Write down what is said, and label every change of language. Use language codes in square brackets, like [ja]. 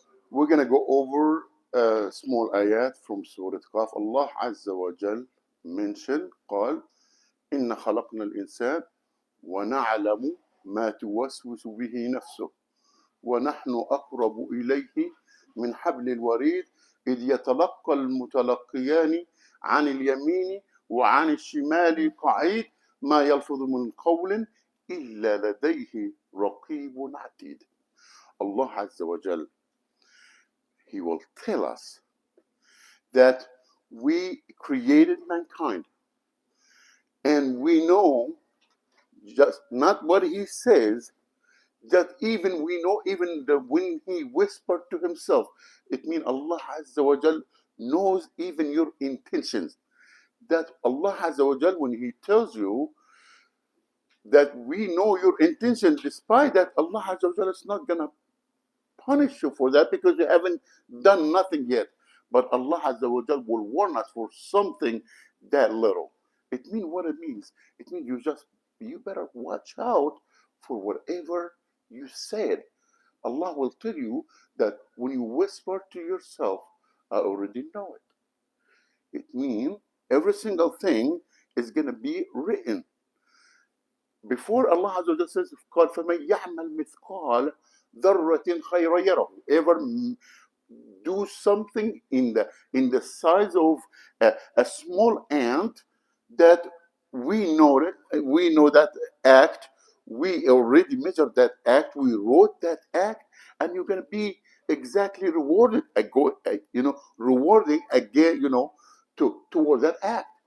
[en] We're going to go over a small ayat from Surah Qaf. Allah Azza wa Jal mentioned, [ar] قال إن خلقنا الإنسان ونعلم ما توسوس به نفسه ونحن أقرب إليه من حبل الوريد إذ يتلقى المتلقيان عن اليمين وعن الشمال قعيد ما يلفظ من قول إلا لديه رقيب عتيد. [en] Allah Azza wa Jal, He will tell us that we created mankind and we know just not what He says, that even we know even when He whispered to Himself, it means Allah Azza wa Jal knows even your intentions. That Allah Azza wa Jal, when He tells you that we know your intention, despite that, Allah Azza wa Jal is not going to punish you for that because you haven't done nothing yet. But Allah Azza wa Jal will warn us for something that little. It means what it means. It means you better watch out for whatever you said. Allah will tell you that when you whisper to yourself, I already know it. It means every single thing is going to be written. Before Allah Azza wa Jal says, [ar] قال فَمَنْ يَعْمَلْ مِثْقَالَ ذَرَّةٍ خَيْرًا يَرَهُ. [en] Ever do something in the size of a small ant, that we know that act, we already measured that act, we wrote that act, and you're going to be exactly rewarded, rewarding again, toward that act.